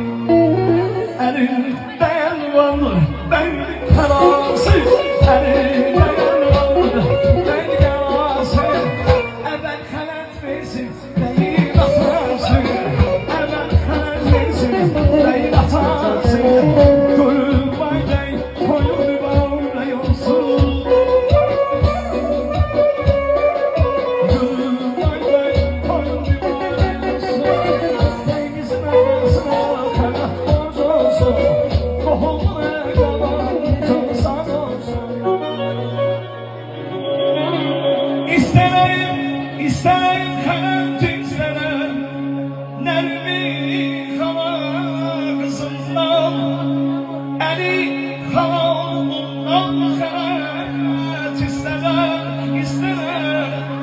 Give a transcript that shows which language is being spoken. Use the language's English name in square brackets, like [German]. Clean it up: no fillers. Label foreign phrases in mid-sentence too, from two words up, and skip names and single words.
[Azerbaijani] Əlində yalvarlı, [Turkish] ben kararsız, [Azerbaijani] əlində yalvarlı, [Turkish] ben kararsız. [Azerbaijani] Əvvəl xələt versin, deyil atarsın. Əvvəl xələt versin, deyil atarsın. Gönül bayday, koyun mübarək olsun. Gönül bayday, koyun mübarək olsun. [Turkish] Denizin arasına kanat boz olsun. Tohumuna kalan canı sağ olsun. [Azerbaijani] İstərəm xələt istərəm, Nərmi xala qızından, Əli xala oğlundan xələt istərəm, istərəm.